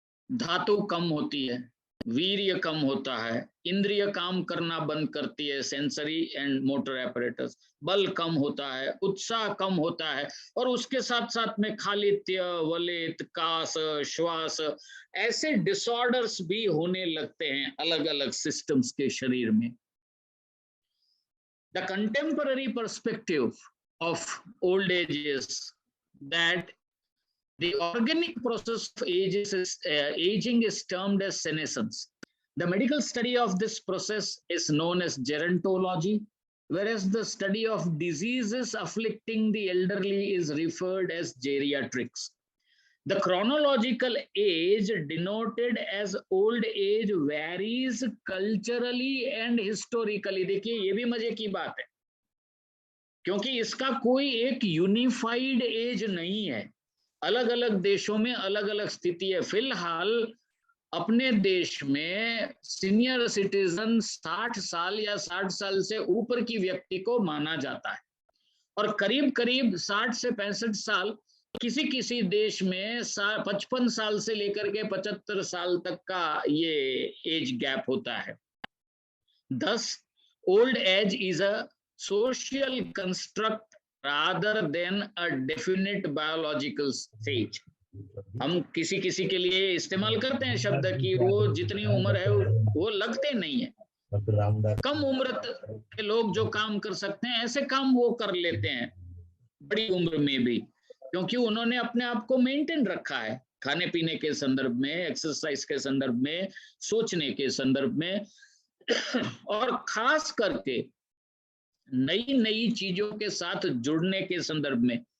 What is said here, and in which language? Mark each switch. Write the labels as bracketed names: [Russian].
[Hindi] धातु कम होती है, वीर्य कम होता है, इंद्रिय काम करना बंद करती है, [English] sensory and motor apparatus, [Hindi] बल कम होता है, उत्साह कम होता है, और उसके साथ साथ में खालित्य, वलित, कास, श्वास, ऐसे डिसऑर्डर्स भी होने लगते हैं अलग अलग सिस्टम्स के शरीर में। [English] The contemporary perspective of old age is that the organic process of aging is termed as senescence. The medical study of this process is known as gerontology, whereas the study of diseases afflicting the elderly is referred as geriatrics. The chronological age denoted as old age varies culturally and historically. [Hindi] देखिए ये भी मजे की बात है, क्योंकि इसका कोई एक यूनिफाइड एज नहीं है। अलग अलग देशों में अलग अलग स्थिति है। फिलहाल अपने देश में सीनियर सिटीजन 60 साल या 60 साल से ऊपर की व्यक्ति को माना जाता है, और करीब करीब 60 से 65 साल किसी किसी देश में 55 साल से लेकर के 75 साल तक का ये एज गैप होता है। [English] Thus, old age is a social construct rather than a definite biological stage. [Hindi] हम किसी किसी के लिए इस्तेमाल करते हैं शब्द की वो जितनी उम्र है वो लगते नहीं है। कम उम्र के लोग जो काम कर सकते हैं ऐसे काम वो कर लेते हैं बड़ी उम्र में भी, क्योंकि उन्होंने अपने आप को मेंटेन रखा है खाने पीने के संदर्भ में, एक्सरसाइज के संदर्भ में, सोचने के संदर्भ में, और खास करके नई नई चीजों के साथ जुड़ने के संदर्भ में।